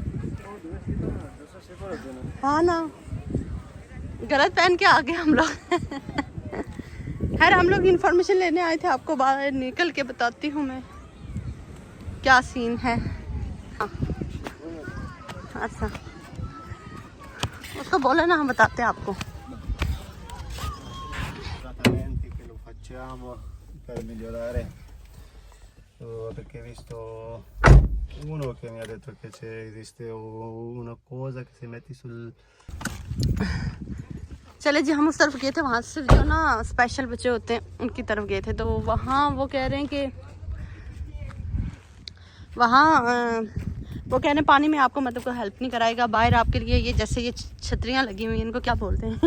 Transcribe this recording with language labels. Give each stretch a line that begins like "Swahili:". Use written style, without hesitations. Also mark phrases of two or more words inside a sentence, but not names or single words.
Hindi: हाँ ना, गलत पहन के आ गए हम लोग। खैर हम लोग इन्फॉर्मेशन लेने आए थे, आपको बाहर निकल के बताती हूँ मैं क्या सीन है। हाँ अच्छा, उसको बोले ना, हम बताते हैं आपको।
Italian: per migliorare. Perché visto uno che mi ha detto che esiste una cosa che si metti sul।
Hindi: चले जी, हम उस तरफ गए थे, वहाँ से जो ना स्पेशल बच्चे होते हैं उनकी तरफ गए थे, तो वहाँ वो कह रहे हैं कि वहाँ वो कह रहे हैं पानी में आपको मतलब कोई हेल्प नहीं कराएगा, बाहर आपके लिए ये जैसे ये छतरियाँ लगी हुई हैं, इनको क्या बोलते हैं?